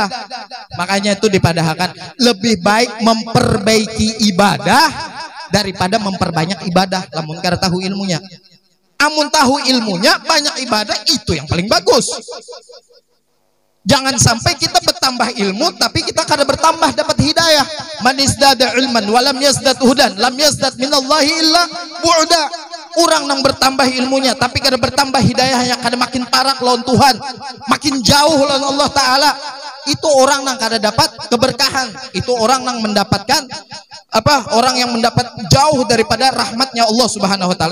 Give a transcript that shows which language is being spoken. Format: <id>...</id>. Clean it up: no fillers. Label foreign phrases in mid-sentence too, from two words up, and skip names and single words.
<bjn>Makanya itu dipadahkan lebih baik memperbaiki ibadah daripada memperbanyak ibadah lamun kada tahu ilmunya. Amun tahu ilmunya banyak ibadah itu yang paling bagus.</bjn> <id>Jangan sampai kita bertambah ilmu tapi kita kada bertambah dapat hidayah.</id> <ar>من ازداد علما ولم يزدد هدى لم يزدد من الله إلا بعدا.</ar> <bjn>Orang nang bertambah ilmunya tapi kada bertambah hidayahnya, kada makin parah lawan Tuhan, makin jauh lawan Allah taala.</bjn> <id>Itu orang nang kada dapat keberkahan. Itu orang nang mendapatkan orang yang mendapat jauh daripada rahmatnya Allah Subhanahu wa taala.</id>